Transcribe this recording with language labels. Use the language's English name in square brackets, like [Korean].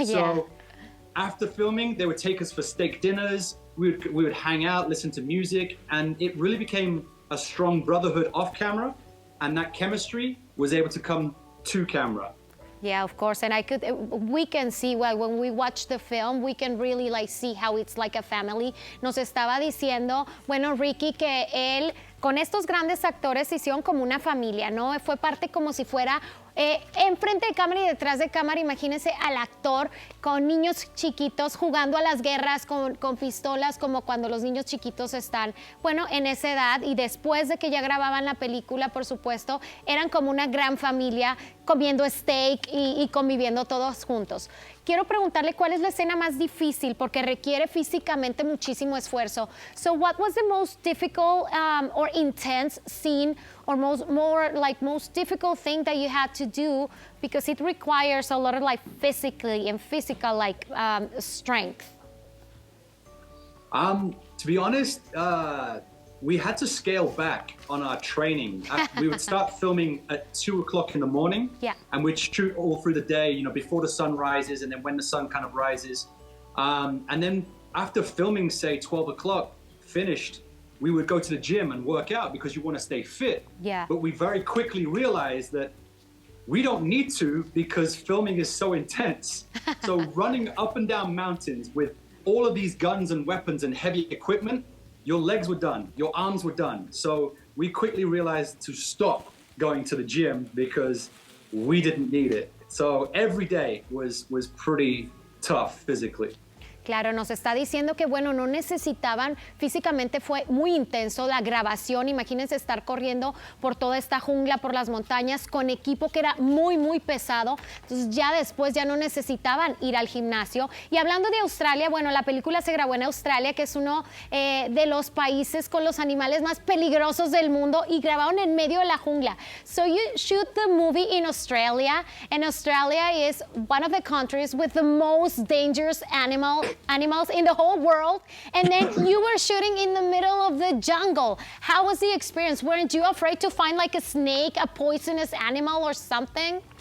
[English] So after filming, they would take us for steak dinners, we would hang out, listen to music, and it really became a strong brotherhood off camera, and that chemistry was able to come to camera. Yeah, of course, and we can see, well, when we watch the film, we can really like see how it's like a family. [Spanish] Nos estaba diciendo, bueno, Ricky, que él con estos grandes actores hicieron como una familia, ¿no? Fue parte como si fuera enfrente de cámara y detrás de cámara. Imagínense al actor con niños chiquitos jugando a las guerras con pistolas, como cuando los niños chiquitos están, bueno, en esa edad, y después de que ya grababan la película, por supuesto, eran como una gran familia comiendo steak y conviviendo todos juntos. Quiero preguntarle cuál es la escena más difícil, porque requiere físicamente muchísimo esfuerzo. [English] So what was the most difficult or intense scene, or most difficult thing that you had to do, because it requires a lot of like physical like strength? To be honest, we had to scale back on our training. We would start filming at 2 o'clock in the morning, yeah, and we'd shoot all through the day, you know, before the sun rises and then when the sun kind of rises. And then after filming, say 12 o'clock finished, we would go to the gym and work out because you want to stay fit. Yeah. But we very quickly realized that we don't need to because filming is so intense. So running up and down mountains with all of these guns and weapons and heavy equipment, your legs were done, your arms were done. So we quickly realized to stop going to the gym because we didn't need it. So every day was pretty tough physically. [Spanish] Claro, nos está diciendo que, bueno, no necesitaban, físicamente fue muy intenso la grabación. Imagínense estar corriendo por toda esta jungla, por las montañas, con equipo que era muy pesado. Entonces ya después ya no necesitaban ir al gimnasio. Y hablando de Australia, bueno, la película se grabó en Australia, que es uno de los países con los animales más peligrosos del mundo, y grabaron en medio de la jungla. [English] So you shoot the movie in Australia, and Australia is one of the countries with the most dangerous animal animals in the whole world. And then you were shooting in the middle of the jungle. How was the experience? Weren't you afraid to find like a snake, a poisonous animal or something?